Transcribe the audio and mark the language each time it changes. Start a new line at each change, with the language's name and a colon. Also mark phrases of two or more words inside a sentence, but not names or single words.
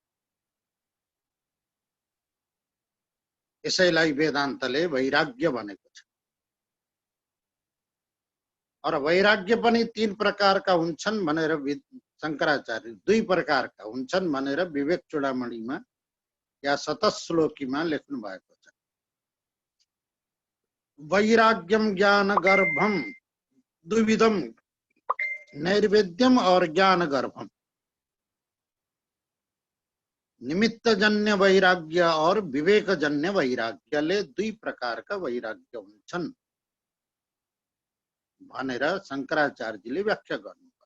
Nepali: यसैलाई वेदान्तले वैराग्य भनेको छ। और वैराग्य पनि 3 प्रकारका हुन्छन् भनेर शंकराचार्य 2 प्रकारका हुन्छन् भनेर विवेक चूडामणिमा या शतश्लोकीमा लेख्नु भएको छ।
Sanskrit: वैराग्यम ज्ञान गर्भम द्विविधम, नैर्वेद्यम और ज्ञान गर्भम।
Nepali: निमित्त जन्य वैराग्य और विवेक जन्य वैराग्यले 2 प्रकारका वैराग्य हुन्छन् भनेर शंकराचार्यले व्याख्या गर्नु।